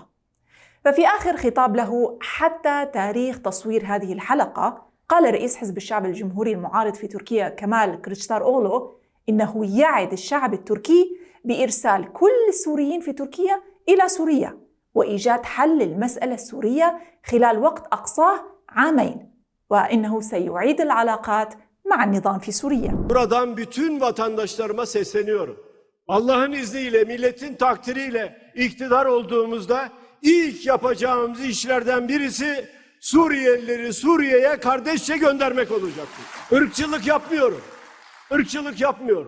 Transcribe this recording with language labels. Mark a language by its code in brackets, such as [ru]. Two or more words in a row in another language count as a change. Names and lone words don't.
[ar] ففي آخر خطاب له حتى تاريخ تصوير هذه الحلقة، قال رئيس حزب الشعب الجمهوري المعارض في تركيا كمال كılıçdaroğlu إنه يعد الشعب التركي بإرسال كل السوريين في تركيا إلى سوريا وإيجاد حل للمسألة السورية خلال وقت أقصاه 2 عام، وإنه سيعيد العلاقات مع النظام في سوريا. [tr] Buradan bütün vatandaşlarıma sesleniyorum. Allah'ın izniyle, milletin takdiriyle iktidar olduğumuzda ilk yapacağımız işlerden birisi Suriyelileri Suriye'ye kardeşçe göndermek olacaktır. Irkçılık yapmıyorum.